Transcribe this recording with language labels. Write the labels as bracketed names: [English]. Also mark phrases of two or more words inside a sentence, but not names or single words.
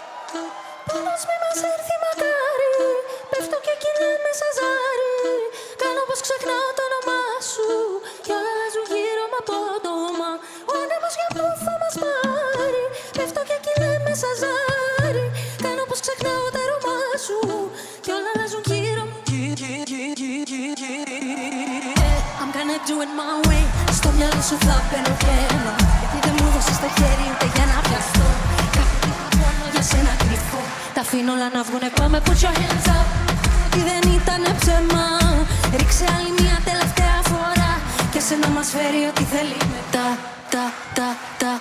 [Greek] Πόνος μη μας έρθει μακάρι, πέφτω και κυλάμε σαν ζάρι. Κάνω πως ξεχνάω το όνομά σου κι όλα αλλάζουν γύρω μου απότομα. Ο άνεμος για πού θα μας πάρει, πέφτω και κυλάμε σαν ζάρι. Κάνω πως ξεχνάω το όνομά σου κι όλα αλλάζουν γύρω μου. [English] I'm gonna do it my way. [Greek] Στο μυαλό σου θα μπαίνω και ενώ, γιατί δεν μου δώσεις το χέρι ούτε για να πιαστώ. Κάθε τι θα κάνω για σένα κρυφό. Τα αφήνω όλα να βγουνε, πάμε, [English] put your hands up. [Greek] Τι δεν ήτανε ψέμα, ρίξε άλλη μια τελευταία φορά και σε να μας φέρει ό,τι θέλει μετά.